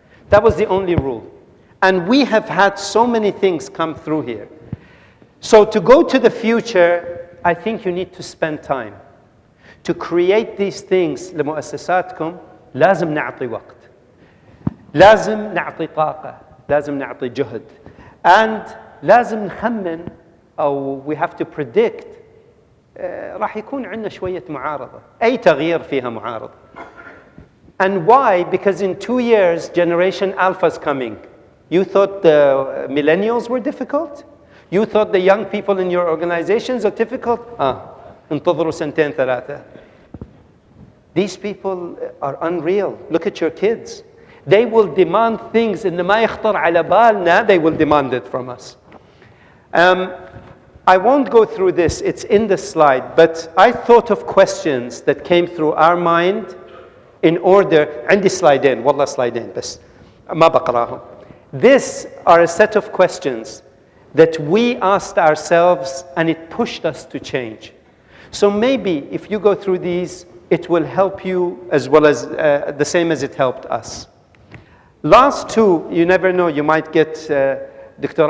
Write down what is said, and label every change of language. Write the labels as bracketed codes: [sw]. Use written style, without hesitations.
[en] That was the only rule. And we have had so many things come through here. So to go to the future, I think you need to spend time. To create these things [ar] لمؤسساتكم لازم نعطي وقت. لازم نعطي طاقة. لازم نعطي جهد. [en] And [ar] لازم نخمن أو [en] we have to predict [ar] راح يكون عندنا شوية معارضة. أي تغيير فيها معارضة. [en] And why? Because in 2 years, Generation Alpha is coming. You thought the millennials were difficult? You thought the young people in your organizations are difficult? [ar] انتظروا سنتين ثلاثة. [en] These people are unreal. Look at your kids. They will demand things in [ar] ما يخطر على بالنا, [en] they will demand it from us. I won't go through this, it's in the slide, but I thought of questions that came through our mind in order. [ar] عندي سلايدين, والله سلايدين بس ما بقراهم. [en] These are a set of questions that we asked ourselves, and it pushed us to change. So maybe if you go through these, it will help you as well as the same as it helped us. Last two, you never know, you might get, Dr.